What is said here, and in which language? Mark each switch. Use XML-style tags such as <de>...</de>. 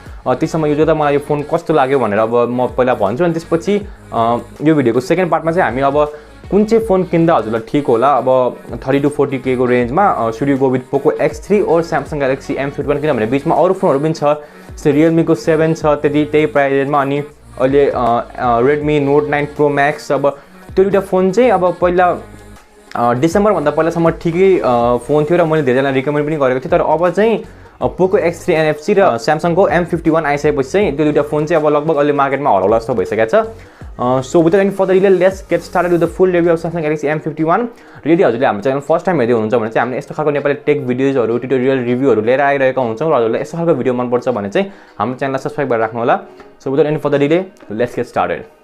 <ne>त्यसैसम्म use गर्दा मलाई यो फोन कस्तो लाग्यो भनेर अब म पहिला भन्छु अनि त्यसपछि यो भिडियोको सेकेन्ड पार्टमा चाहिँ हामी अब कुन चाहिँ फोन किन्दा हजुरलाई ठीक होला अब 30 to 40K को रेन्जमा</ne> <en>should you go with POCO X3</en> <ne>और Samsung Galaxy M51 किनभने बीचमा अरु फोनहरु पनि छ जस्तै Realme को 7 छ त्यही प्राइस रेन्जमा अनि अहिले Redmi Note 9 Pro Max। अब त्यो दुईटा फोन चाहिँ अब पहिला डिसेम्बर भन्दा पहिलासम्म ठिकै फोन थियो र मैले धेरैजनालाई रिकमेन्ड पनि गरेको थिएँ तर अब चाहिँ POCO X3 NFC र Samsung को M51 आइसकेपछि चाहिँ त्यो दुईटा फोन चाहिँ अब लगभग अहिले मार्केटमा हराउला जस्तो भइसकेको छ।</ne> <en>So without any further delay, let's get started with the full review of Samsung Galaxy M51.</en> <ne>र यदि हजुरले हाम्रो च्यानल फर्स्ट टाइम हेर्दै हुनुहुन्छ भने चाहिँ हामीले यस्तो खालको नेपाली टेक भिडियोजहरु ट्युटोरियल रिभ्युहरु लिएर आइरहेका हुन्छौँ र हजुरलाई यस्तो खालको भिडियो मन पर्छ भने चाहिँ हाम्रो च्यानललाई सब्स्क्राइब गरेर राख्नु होला।</ne> <en>So without any further delay, let's get started.</en>